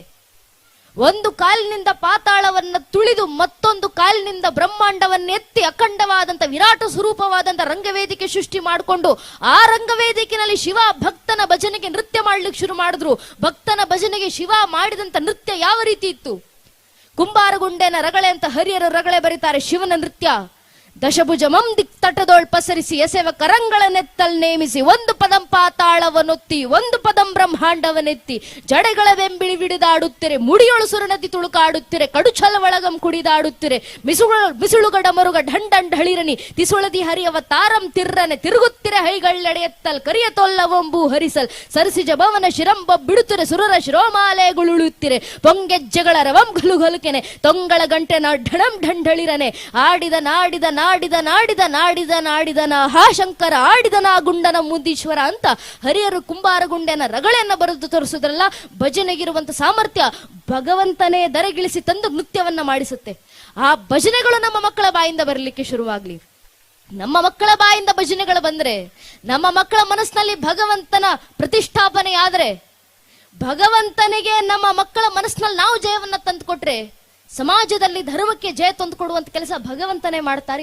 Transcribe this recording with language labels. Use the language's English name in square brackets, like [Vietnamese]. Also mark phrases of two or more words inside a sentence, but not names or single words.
[Kannada] ಒಂದು ಕಾಲಿನಿಂದ ಪಾತಾಳವನ್ನ ತುಳಿದು ಮತ್ತೊಂದು ಕಾಲಿನಿಂದ ಬ್ರಹ್ಮಾಂಡವನ್ನು ಎತ್ತಿ ಅಖಂಡವಾದಂತ ವಿರಾಟ ಸ್ವರೂಪವಾದಂತ ರಂಗವೇದಿಕೆ ಸೃಷ್ಟಿ ಮಾಡಿಕೊಂಡು ಆ ರಂಗವೇದಿಕೆಯಲ್ಲಿ ಶಿವ ಭಕ್ತನ ಭಜನೆಗೆ ನೃತ್ಯ ಮಾಡ್ಲಿಕ್ಕೆ ಶುರು ಮಾಡಿದ್ರು. ಭಕ್ತನ ಭಜನೆಗೆ ಶಿವ ಮಾಡಿದಂತ ನೃತ್ಯ ಯಾವ ರೀತಿ ಇತ್ತು? ಕುಂಬಾರಗುಂಡೆನ ರಗಳೆ ಅಂತ ಹರಿಯರು ರಗಳೆ ಬರೀತಾರೆ. ಶಿವನ ನೃತ್ಯ ದಶಭುಜಮಂ ದಿಕ್ತಟದೋಳ್ ಪಸರಿಸಿ ಎಸೆವ ಕರಂಗಳನ್ನೆತ್ತಲ್ ನೇಮಿಸಿ, ಒಂದು ಪದಂ ಪಾತಾಳವನ್ನೊತ್ತಿ ಒಂದು ಪದಂ ಬ್ರಹ್ಮಾಂಡವನ್ನೆತ್ತಿ, ಜಡೆಗಳ ಬೆಂಬಿಳಿ ಬಿಡಿದಾಡುತ್ತಿರೆ, ಮುಡಿಯೊಳು ಸುರನದಿ ತುಳುಕಾಡುತ್ತಿರೆ, ಕಡುಚಲ ಒಳಗಂ ಕುಡಿದಾಡುತ್ತಿರೆ, ಮಿಸುಳುಗಡ ಮರುಗ ಢಂಡಂಡ್ ಹಳಿರನಿ, ತಿಸುಳದಿ ಹರಿಯವ ತಾರಂ ತಿರ್ರನೆ, ತಿರುಗುತ್ತಿರೆ ಹೈಗಳೆಡೆಯತ್ತಲ್ ಕರಿಯ ತೊಲ್ಲವಂಬು ಹರಿಸಲ್, ಸರಸಿಜ ಭವನ ಶಿರಂಬ ಬಿಡುತ್ತಿರೆ, ಸುರರ ಶಿರೋಮಾಲೆಗಳುಳುತ್ತಿರೆ, ಪೊಂಗೆಜ್ಜೆಗಳ ರವಂ ಗಲುಗಲುಕೆನೆ, ತೊಂಗಳ ಗಂಟೆ ಢಣಂ ಢಂಢಳಿರನೆ, ಆಡಿದ ನಾಡಿದ ನಾಡಿದ ನಾಡಿದ ನಾಡಿದ ನಾಡಿದನ ಹಾ ಶಂಕರ ಆಡಿದನ ಗುಂಡನ ಮುದ್ದೀಶ್ವರ ಅಂತ ಹರಿಯರು ಕುಂಬಾರಗುಂಡೆನ ರಗಳೆಯನ್ನ ಬರೆದು ತೋರಿಸುದ್ರಲ್ಲ. ಭಜನೆಗಿರುವಂತ ಸಾಮರ್ಥ್ಯ ಭಗವಂತನೇ ದರೆಗಿಳಿಸಿ ತಂದು ನೃತ್ಯವನ್ನ ಮಾಡಿಸುತ್ತೆ. ಆ ಭಜನೆಗಳು ನಮ್ಮ ಮಕ್ಕಳ ಬಾಯಿಂದ ಬರಲಿಕ್ಕೆ ಶುರುವಾಗ್ಲಿ. ನಮ್ಮ ಮಕ್ಕಳ ಬಾಯಿಂದ ಭಜನೆಗಳು ಬಂದ್ರೆ, ನಮ್ಮ ಮಕ್ಕಳ ಮನಸ್ಸಿನಲ್ಲಿ ಭಗವಂತನ ಪ್ರತಿಷ್ಠಾಪನೆ ಆದ್ರೆ, ಭಗವಂತನಿಗೆ ನಮ್ಮ ಮಕ್ಕಳ ಮನಸ್ಸಿನಲ್ಲಿ ನಾವು ಜಯವನ್ನ ತಂದುಕೊಟ್ರೆ, ಸಮಾಜದಲ್ಲಿ ಧರ್ಮಕ್ಕೆ ಜಯ ತಂದುಕೊಡುವಂತ ಕೆಲಸ ಭಗವಂತನೇ ಮಾಡ್ತಾರೆ.